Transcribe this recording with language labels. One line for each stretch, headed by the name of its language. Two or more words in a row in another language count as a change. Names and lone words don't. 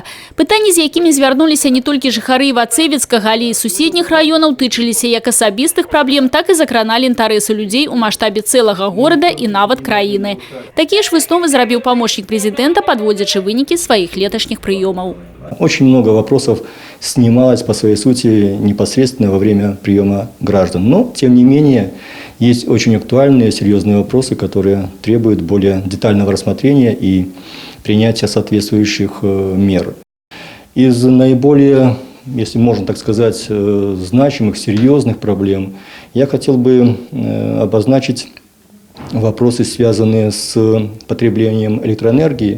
Belarusian: Пытанні, з якімі звярнуліся не толькі жыхары Івацэвіцкага, але і суседніх раёнаў, тычыліся як асабістых праблем, так і закраналі інтарэсы людзей у маштабе цэлага горада і нават краіны. Такія ж высновы зрабіў памочнік прэзідэнта, падводзячы вынікі сваіх леташніх прыёмаў.
Russian: Очень много вопросов снималось по своей сути непосредственно во время приема граждан. Но, тем не менее, есть очень актуальные, серьезные вопросы, которые требуют более детального рассмотрения и принятия соответствующих мер. Из наиболее, если можно так сказать, значимых, серьезных проблем я хотел бы обозначить вопросы, связанные с потреблением электроэнергии.